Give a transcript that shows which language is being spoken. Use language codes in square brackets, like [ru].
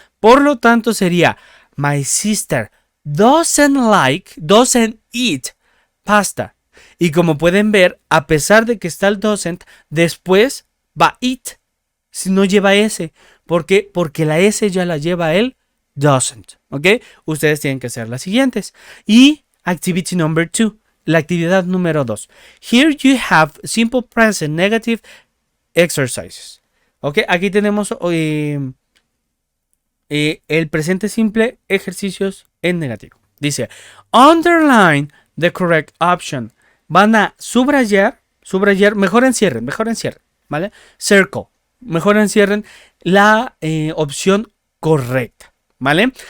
[es] Por lo tanto sería [en] my sister doesn't eat pasta. [es] Y como pueden ver, a pesar de que está el doesn't, después va eat. Si no lleva S. ¿Por qué? Porque la S ya la lleva el doesn't. ¿Ok? Ustedes tienen que hacer las siguientes. Y [en] activity number 2. [es] La actividad número 2. [en] Here you have simple present negative exercises. ¿Ok? [es] Aquí tenemos el presente simple, ejercicios en negativo. Dice, [en] underline the correct option. [es] Van a subrayar, mejor encierren, ¿vale? Circle, mejor encierren la opción correcta, ¿vale?